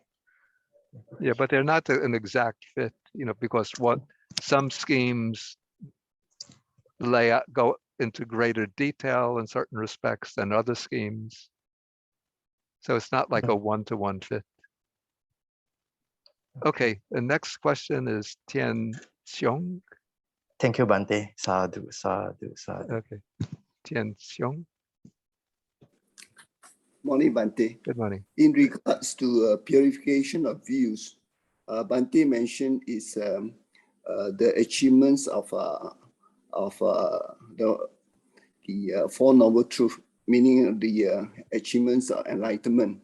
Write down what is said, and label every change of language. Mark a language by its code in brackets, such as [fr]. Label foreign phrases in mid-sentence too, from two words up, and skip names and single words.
[en] Yeah, but they're not an exact fit, because some schemes go into greater detail in certain respects than other schemes. So it's not like a one-to-one fit. Okay, the next question is Tian Xiong. Thank you, Bante. [pi] Sadhu, sadhu, sadhu. [en] Okay, Tian Xiong. Morning, Bante. Good morning. In regards to purification of views, Bante mentioned is the achievements of the Four Noble Truths, meaning the achievements of enlightenment.